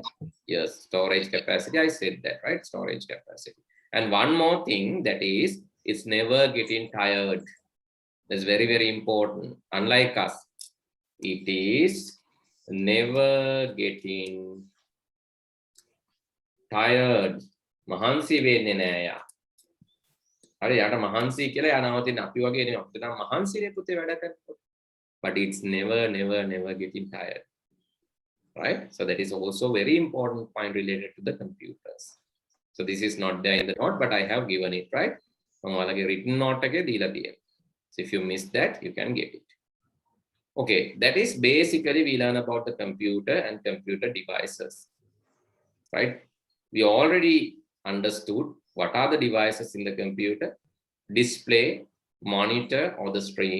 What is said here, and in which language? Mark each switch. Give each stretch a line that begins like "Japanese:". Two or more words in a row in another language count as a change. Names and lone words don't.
English: Yes, storage capacity. I said that, right? Storage capacity. And one more thing, that is, it's never getting tired. That's very, very important. Unlike us, it is never getting tired.
Sinhala: මහන්සි වෙන්නේ නෑ යා. හරි යාට මහන්සි කියලා යා නවතින අපි වගේ නෙමෙයි. අපිට නම් මහන්සිනේ පුතේ වැඩ කරනකොට.
English: But it's never getting tired. Right? So that is also very important point related to the computers. So this is not there in the note, but I have given it, right?
Sinhala: මම ඔයාලගේ
English: written note
Sinhala: එකේ දීලා තියෙනවා.
English: So if you miss that, you can get it. Okay, that is basically we learn about the computer and computer devices. Right? We already understood what are the devices in the computer: display, monitor or the screen.